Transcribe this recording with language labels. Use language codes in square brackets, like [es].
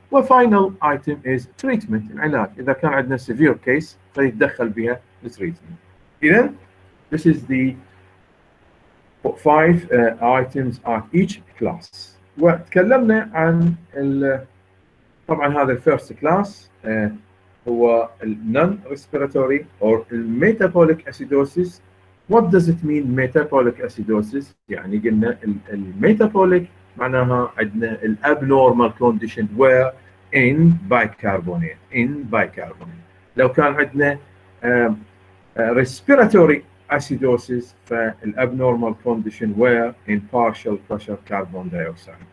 [en] وفاينل item is treatment، [ar] العلاج. إذا كان عندنا [en] severe case [ar] فيتدخل بها التريتمنت. إذا [en] this is the 5 items at each class. [ar] وتكلمنا عن طبعا هذا الفيرست كلاس هو [en] non respiratory or metabolic acidosis. What does it mean metabolic acidosis؟ [ar] يعني قلنا الميتابوليك معناها عندنا [en] abnormal condition where in bicarbonate. [ar] لو كان عندنا [en] respiratory acidosis فالabnormal condition where in partial pressure carbon dioxide.